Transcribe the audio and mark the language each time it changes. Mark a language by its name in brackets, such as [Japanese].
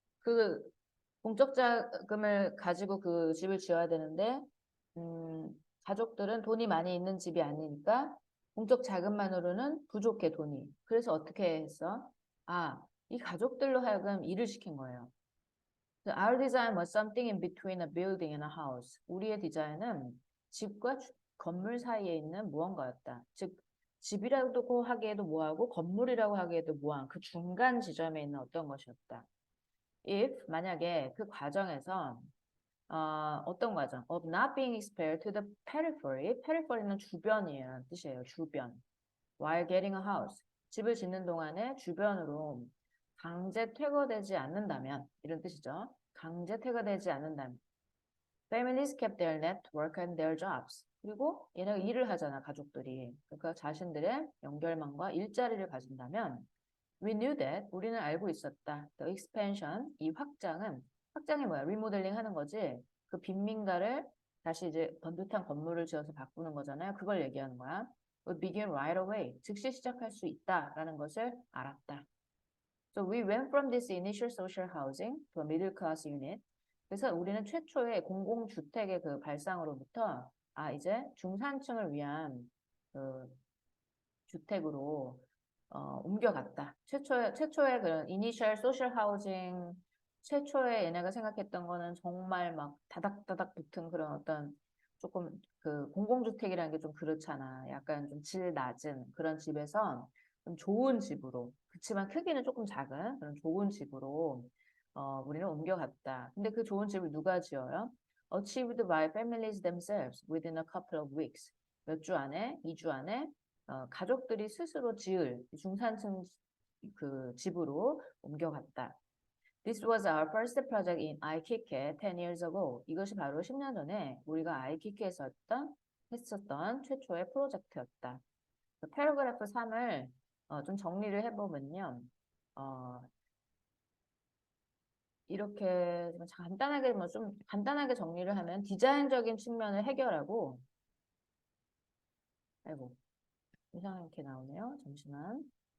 [Korean] 그 공적 자금을 가지고 그 집을 지어야 되는데 가족들은 돈이 많이 있는 집이 아니니까 공적 자금만으로는 부족해 돈이. 그래서 어떻게 했어? 아, 이 가족들로 하여금 일을 시킨 거예요. [English] Our design was something in between a building and a house. [Korean] 우리의 디자인은 집과 건물 사이에 있는 무언가였다. 즉 집이라고 하기에도 뭐하고 건물이라고 하기에도 뭐한 그 중간 지점에 있는 어떤 것이었다. If 만약에 그 과정에서 어떤 과정? [English] Of not being exposed to the periphery. [Korean] periphery는 주변이라는 뜻이에요. [English] 주변. While getting a house. [Korean] 집을 짓는 동안에 주변으로 강제 퇴거되지 않는다면 이런 뜻이죠. 강제 퇴거되지 않는다면 [English] Families kept their network and their jobs. [Korean] 그리고 얘네가 일을 하잖아, 가족들이. 그러니까 자신들의 연결망과 일자리를 가진다면 [English] We knew that. [Korean] 우리는 알고 있었다. [English] The expansion. [Korean] 이 확장이 뭐야? 리모델링 하는 거지. 그 빈민가를 다시 이제 번듯한 건물을 지어서 바꾸는 거잖아요. 그걸 얘기하는 거야. [English] Would begin right away. [Korean] 즉시 시작할 수 있다라는 것을 알았다. [English] So we went from this initial social housing to a middle class unit. [Korean] 그래서 우리는 최초의 공공주택의 그 발상으로부터 이제 중산층을 위한 그 주택으로 옮겨갔다. 최초의 그런 이니셜 소셜 하우징 최초에 얘네가 생각했던 거는 정말 막 다닥다닥 붙은 그런 어떤 조금 그 공공주택이라는 게 좀 그렇잖아. 약간 좀 질 낮은 그런 집에서 좀 좋은 집으로 그치만 크기는 조금 작은 그런 좋은 집으로 우리는 옮겨갔다. 근데 그 좋은 집을 누가 지어요? [English] Achieved by families themselves within a couple of weeks. [Korean] 몇 주 안에, 2주 안에 가족들이 스스로 지을 중산층 그 집으로 옮겨갔다. [English] This was our first project in iKik에 10 years ago. [Korean] 이것이 바로 10년 전에 우리가 iKik에서 했었던 최초의 프로젝트였다. 패러그래프 3을 좀 정리를 해보면요. 이렇게 좀 간단하게 정리를 하면 디자인적인 측면을 해결하고 아이고 이상하게 나오네요. 잠시만.